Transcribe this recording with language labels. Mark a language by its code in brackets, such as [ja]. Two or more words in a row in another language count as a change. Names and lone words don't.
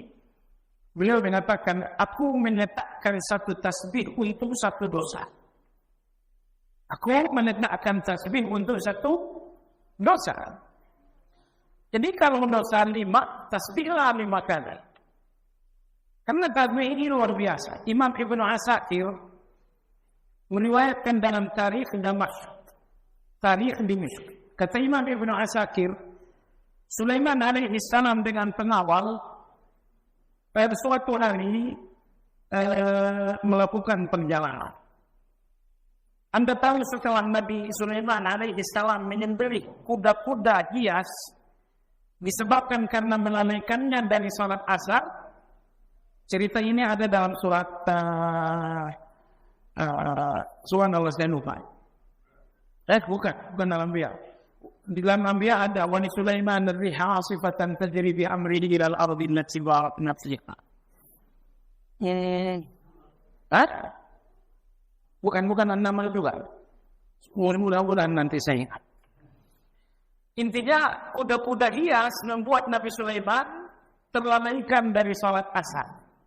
[id] Beliau mengatakan, aku meletakkan satu tasbih untuk satu dosa. Aku meletakkan tasbih untuk satu dosa. Jadi kalau dosa 5, tasbihlah 5 kali. Karena tasbih ini luar biasa. Imam Ibnu Asakir meriwayatkan dalam tarikh Damashq, tarikh Dimashq. Kata Imam Ibnu Asakir, Sulaiman [ar] عليه السلام [id] dengan pengawal pada suatu hari melakukan perjalanan. Anda tahu setelah Nabi Sulaiman [ar] عليه السلام [id] menyembelih kuda-kuda hias disebabkan karena melalaikannya dari salat asar. Cerita ini ada dalam surat Subhanallah saya lupa. Bukan dalam Anbiya. Di dalam Anbiya ada [ar] وسليمان الريح عاصفة تجري بأمره إلى الأرض التي باركنا فيها. [id] Bukan nama juga. Mudah-mudahan nanti saya ingat. Intinya kuda-kuda hias membuat Nabi Sulaiman terlalaikan dari salat asar.